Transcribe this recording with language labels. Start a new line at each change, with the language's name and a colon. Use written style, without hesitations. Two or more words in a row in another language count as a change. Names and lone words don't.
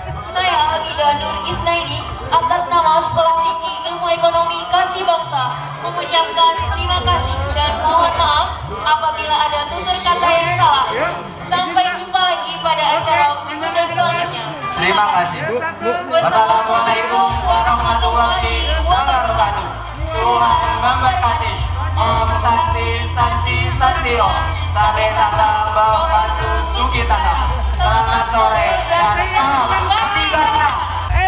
Indonesian: saya Hamidah Nur Isnaini atas nama Sekolah Tinggi Ilmu Ekonomi Kasih Bangsa mengucapkan terima kasih dan mohon maaf apabila ada tutur kata yang salah. Sampai jumpa lagi pada acara wisuda selanjutnya. Terima kasih.
Arabic: والسلام عليكم ورحمة الله وبركاته.
Indonesian: Tuhan memberkati.
Sanskrit: ॐ शान्तिः शान्तिः शान्तिः ॐ. Sabe Tata Bawatu Sukitana.
Indonesian: Selamat sore dan salam.